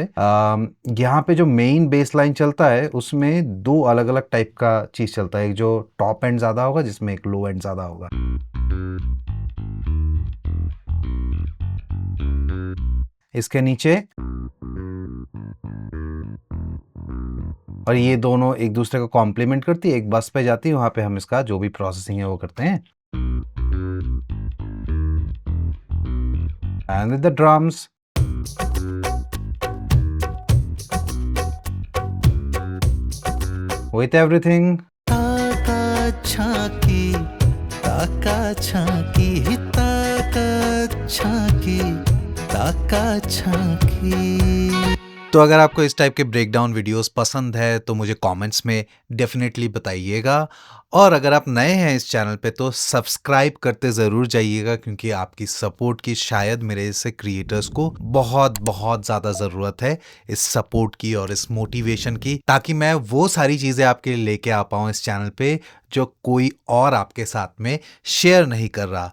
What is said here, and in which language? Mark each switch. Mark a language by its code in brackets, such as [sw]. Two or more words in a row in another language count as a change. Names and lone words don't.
[hi] यहाँ पे जो [en] main bass line [hi] चलता है उसमें 2 अलग अलग टाइप का चीज चलता है, एक जो [en] top end [hi] ज्यादा होगा जिसमें एक [en] low end [hi] ज्यादा होगा। इसके नीचे, और ये दोनों एक दूसरे को कॉम्प्लीमेंट करती है, एक बस पे जाती है, वहां पे हम इसका जो भी प्रोसेसिंग है वो करते हैं। [en] and with the drums, with everything. [hi] ताका छाकी ताका छाकी ताका छाकी ताका छाकी। तो अगर आपको इस टाइप के [en] breakdown videos [hi] पसंद है तो मुझे कमेंट्स में डेफिनेटली बताइएगा, और अगर आप नए हैं इस चैनल पे तो सब्सक्राइब करते ज़रूर जाइएगा, क्योंकि आपकी सपोर्ट की शायद मेरे जैसे क्रिएटर्स को बहुत बहुत ज़्यादा ज़रूरत है, इस सपोर्ट की और इस मोटिवेशन की, ताकि मैं वो सारी चीज़ें आपके लिए लेके आ पाऊँ इस चैनल पे जो कोई और आपके साथ में शेयर नहीं कर रहा।